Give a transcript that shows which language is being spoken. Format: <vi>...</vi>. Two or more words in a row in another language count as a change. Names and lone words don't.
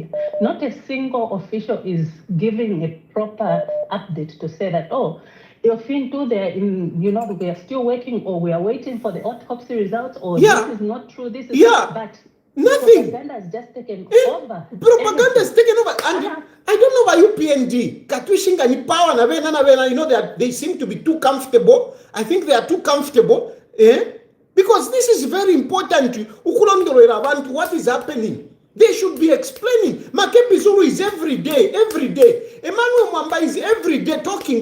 <en>Not a single official is giving a proper update to say that, oh, you're too there in, we are still working, or we are waiting for the autopsy results, or this is not true, this is but nothing. Propaganda has just taken over. Propaganda has taken over. And I don't know about UPND.</en> <bem>Katwishinga ni power na vena,</bem> <en>that they seem to be too comfortable. I think they are too comfortable. Because this is very important. What is happening? They should be explaining. Makebi Zulu is every day. Emmanuel Mwamba is every day talking.</en>